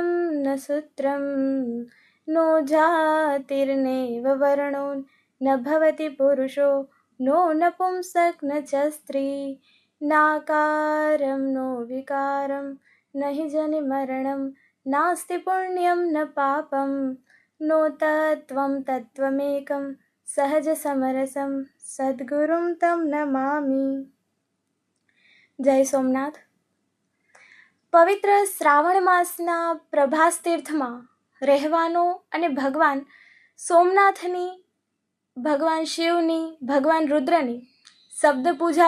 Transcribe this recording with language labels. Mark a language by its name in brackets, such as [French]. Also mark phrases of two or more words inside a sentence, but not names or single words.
[Sanskrit] न सूत्रं नो जातिर्नैव वर्णो न भवति पुरुषो नो नपुंसक न च स्त्री नाकारं नो विकारं न हि जनिमरणं नास्ति पुण्यं न पापं नो तत्त्वं तत्त्वमेकं सहजसमरसं सद्गुरुं तं नमामि। [Gujarati] જય સોમનાથ। પવિત્ર શ્રાવણ માસના પ્રભાસ તીર્થમાં રહેવાનો અને ભગવાન સોમનાથની, ભગવાન શિવની, ભગવાન રુદ્રની શબ્દ પૂજા